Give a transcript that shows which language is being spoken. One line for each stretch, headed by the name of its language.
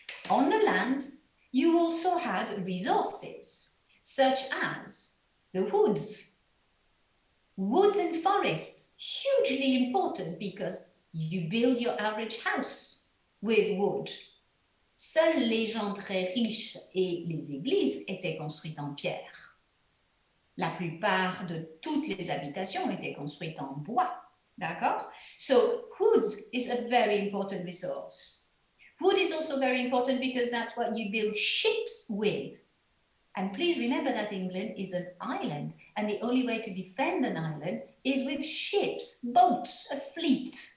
English: On the land, you also had resources, such as the woods. Woods and forests, hugely important because you build your average house with wood.
French: Seuls les gens très riches et les églises étaient construites en pierre. La plupart de toutes les habitations étaient construites en bois. D'accord?
English: So wood is a very important resource. Wood is also very important because that's what you build ships with. And please remember that England is an island, and the only way to defend an island is with ships, boats, a fleet.